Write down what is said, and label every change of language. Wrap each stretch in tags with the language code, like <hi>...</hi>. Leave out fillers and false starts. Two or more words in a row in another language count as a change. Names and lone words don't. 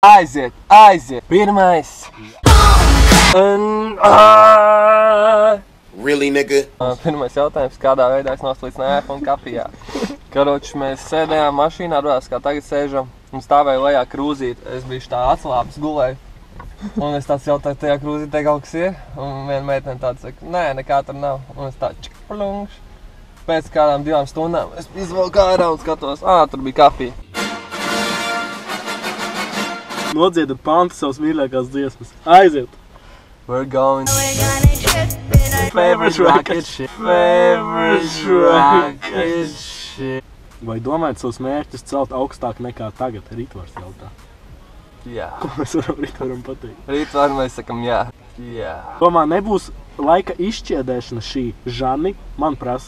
<lv>Aiziet. Pirmais.</lv> <en>Really, nigga?</en> <lv>Pirmais jautājums, kādā veidā es noslīdzu no iPhone kafijā. Karoči, mēs sēdējām mašīnā, rodās, kā tagad sēžam, un stāvēja lejā krūzīt. Es biju tā atslāpis, gulēju. Un es tāds jautāju, tajā krūzītē kaut kas ir? Un viena meitene tāda saka, nē, nekā tur nav. Un es tā čikplungš. Pēc kādām 2 stundām es izvelku ārā un skatos, tur bija kafija. Nodziedat pantu savas mīļākās dziesmas. Aiziet!</lv> <en>We're going Favorite rocket ship.</en> <lv>Vai domājat savus mērķus celt augstāk nekā tagad? Ritvars jautā. Jā. Ko mēs varam Ritvaram pateikt? Rītvar mēs sakam jā. Domā, nebūs laika izšķiedēšana šī. Žani, man prasa.</lv>